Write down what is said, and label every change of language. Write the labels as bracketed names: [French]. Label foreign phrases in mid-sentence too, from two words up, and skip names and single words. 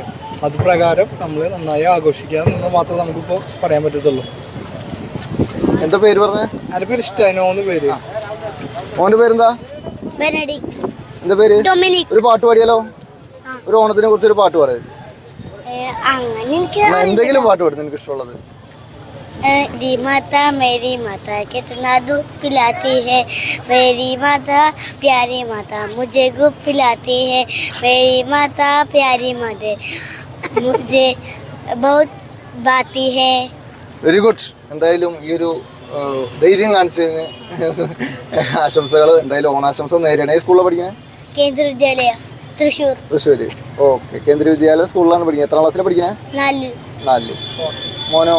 [Malayalam] അത് പ്രകാരം നമ്മൾ നന്നായി ആഘോഷിക്കുക എന്ന് മാത്രമേ നമുക്കിപ്പോൾ പറയാൻ പറ്റത്തുള്ളൂ. എന്താ പേര് പറഞ്ഞത്? എൻ്റെ പേര് സ്റ്റൈനോന്ന് പേര്. മോൻ്റെ പേരെന്താ? എന്താ പേര്? ഒരു പാട്ട് പാടിയാലോ? ഒരു ഓണത്തിനെ കുറിച്ച് ഒരു പാട്ട് പാട്. എന്തെങ്കിലും പാട്ട് പാടും എനിക്ക് ഇഷ്ടമുള്ളത്. [Hindi] मेरी माता कितना दूध पिलाती है, मेरी माता प्यारी माता मुझे गुप पिलाती है, मेरी माता प्यारी माता मुझे बहुत बाती है. [English] Very good. [Malayalam] എന്തായാലും ഈ ഒരു ധൈര്യം കാണിച്ചതിന് ആശംസകൾ. എന്തായാലും ഓണാശംസ നേരിടണം. ഈ സ്കൂളിലാണ് പഠിക്കുന്നത്? കേന്ദ്ര വിദ്യാലയ തൃശ്ശൂർ. ഓക്കെ, കേന്ദ്ര വിദ്യാലയ സ്കൂളിലാണ് പഠിക്കുന്നത്. എത്ര ക്ലാസ്സിലാണ് പഠിക്കുന്നത്? 4. മോനോ?